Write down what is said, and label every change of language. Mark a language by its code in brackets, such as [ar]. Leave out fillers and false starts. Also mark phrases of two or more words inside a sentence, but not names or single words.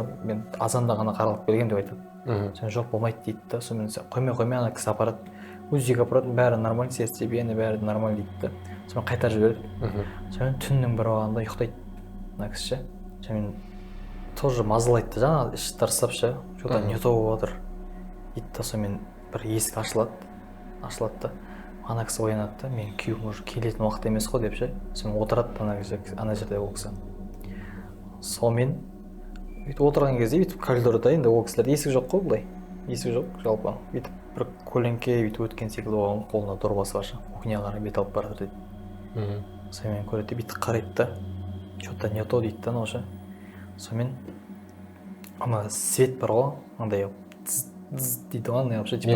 [kk] Мен азанда ғана қаралып келгем деп айтады. Сен жоқ, болмайды дейді да. Сонымен қоймай ана кісі апарады. УЗИге апарады, бәрі нормально, сердцебиение бәрі нормально дейді да. Сонымен қайтарып жібереді. Сонымен түннің бір уақытында ұйықтайды ана кісі. Сонымен тоже мазалайды да, жаңағы іші тырысып ше, [ru] что-то не то болып жатыр дейді да. [kk] Сонымен бір есік ашылады, ашылады да ана кісі оянады да мен күйеуім уже келетін уақыт емес қой деп ше сонымен отырады ана жерде ол кісі сонымен бүйтіп отырған кезде бүйтіп коридорда енді ол кісілерде есік жоқ қой былай есік жоқ жалпы бүйтіп бір көлеңке бүйтіп өткен секілді болған қолында дорбасы бар ше кухняға қарай бет алып бара жатыр дейді сонымен көреді де бүйтіп қарайды да [ru] че то не то [kk] дейді да анау ше сонымен ана свет бар ғой андай дейді ғой андай вообще